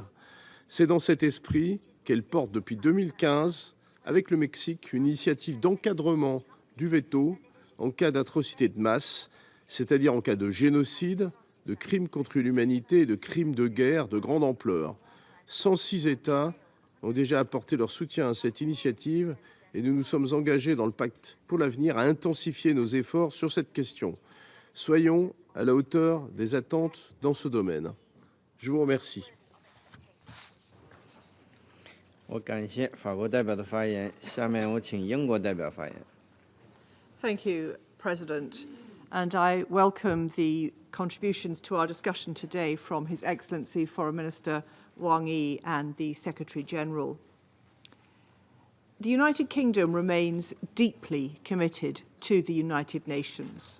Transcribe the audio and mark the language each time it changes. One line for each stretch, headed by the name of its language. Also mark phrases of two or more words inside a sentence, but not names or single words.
French: C'est dans cet esprit qu'elle porte depuis 2015, avec le Mexique, une initiative d'encadrement du veto en cas d'atrocité de masse, c'est-à-dire en cas de génocide, de crimes contre l'humanité et de crimes de guerre de grande ampleur. 106 États ont déjà apporté leur soutien à cette initiative et nous nous sommes engagés dans le pacte pour l'avenir à intensifier nos efforts sur cette question. Soyons à la hauteur des attentes dans ce domaine. Je vous remercie.
Chinese: 我感谢法国代表的发言，下面我请英国代表发言。
English: Thank you, President. And I welcome the contributions to our discussion today from His Excellency Foreign Minister Wang and the Secretary-General. The United Kingdom remains deeply committed to the United Nations.